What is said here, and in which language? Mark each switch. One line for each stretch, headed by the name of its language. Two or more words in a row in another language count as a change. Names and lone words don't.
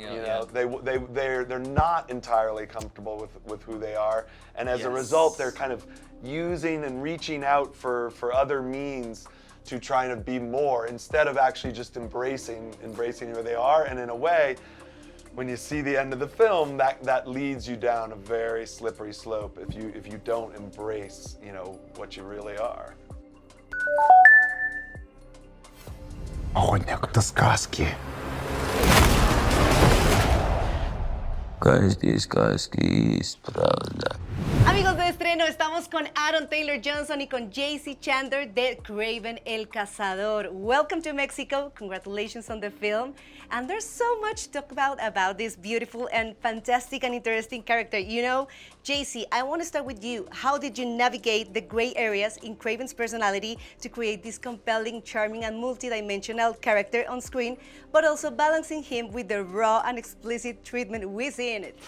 English: you know, they're not entirely comfortable with who they are, and as a result, they're kind of using and reaching out for other means to try to be more instead of actually just embracing who they are. And in a way, when you see the end of the film, that leads you down a very slippery slope if you don't embrace, you know, what you really are.
Russian: Охотник до сказки. Каждой сказки есть правда.
Spanish: Amigos de Estreno, estamos con Aaron Taylor Johnson y con JC Chandler de Kraven el Cazador.
English: Welcome to Mexico. Congratulations on the film. And there's so much to talk about this beautiful and fantastic and interesting character. You know, JC, I want to start with you. How did you navigate the gray areas in Kraven's personality to create this compelling, charming, and multidimensional character on screen, but also balancing him with the raw and explicit treatment we see in it?